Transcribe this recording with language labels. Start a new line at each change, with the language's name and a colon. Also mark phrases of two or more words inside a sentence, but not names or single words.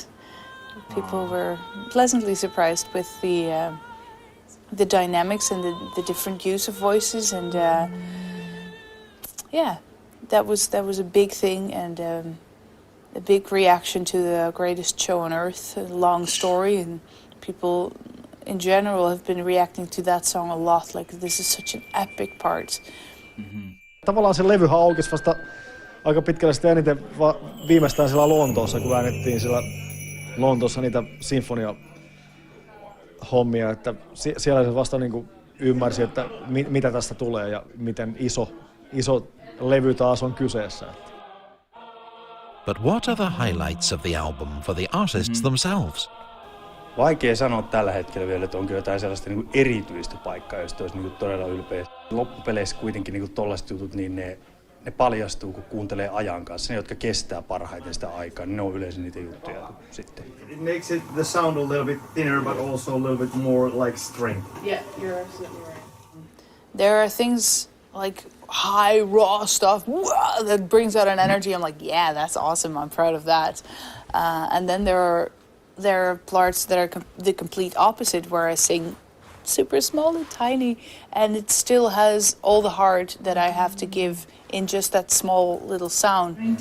English: People were pleasantly surprised with the dynamics and the different use of voices, and that was a big thing and a big reaction to the greatest show on earth, a long story, and people in general have been reacting to that song a lot. Like, this is such an epic part.
Finnish: Tavallaan se levyhän aukesi vasta aika pitkälle sitten eniten viimeistään siellä Lontoossa, kun äänettiin siellä Lontoossa niitä sinfonia-hommia, että siellä se vasta niin kuin ymmärsi, että mitä tästä tulee ja miten iso levy taas on kyseessä.
English: But what are the highlights of the album for the artists themselves?
Finnish: Vaikea sanoa tällä hetkellä vielä, että onko jotain sellaista niin kuin erityistä paikkaa, josta olisi niin kuin todella ylpeä. Loppupeleissä kuitenkin niin kuin tollaiset jutut, niin ne paljastuu, kun kuuntelee ajan kanssa. Ne, jotka kestää parhaiten sitä aikaa, niin ne on yleensä niitä juttuja sitten.
English: It makes the sound a little bit thinner, but also a little bit more like strength. Yeah, you're absolutely right. There are things like high raw stuff that brings out an energy. I'm like, yeah, that's awesome. I'm proud of that. And then there are parts that are the complete opposite, where I sing super small and tiny, and it still has all the heart that I have to give in just that small little sound.